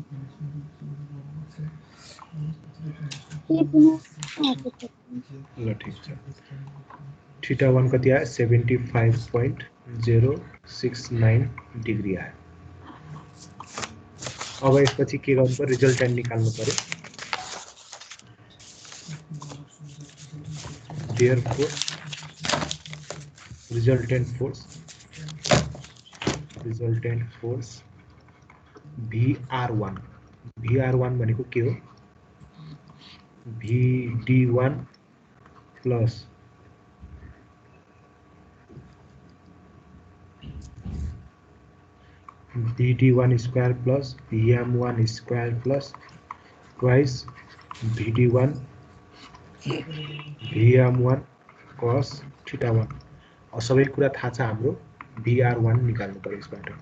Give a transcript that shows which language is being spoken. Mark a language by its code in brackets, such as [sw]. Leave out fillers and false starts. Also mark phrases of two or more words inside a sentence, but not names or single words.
[ne] ल ठीक छ। θ1 कति आयो? 75.069 डिग्री आयो। अब यसपछि के गर्नु पर्यो? रिजल्टेन्ट निकाल्नु पर्यो। [en] Therefore resultant force VR1 [ne] भनेको के हो? [en] VD1 plus VD1 square plus VM1 square plus twice VD1 VM1 cos θ1. [ne] सबै कुरा थाहा छ हाम्रो। VR1 निकाल्नु पर्यो यसबाट।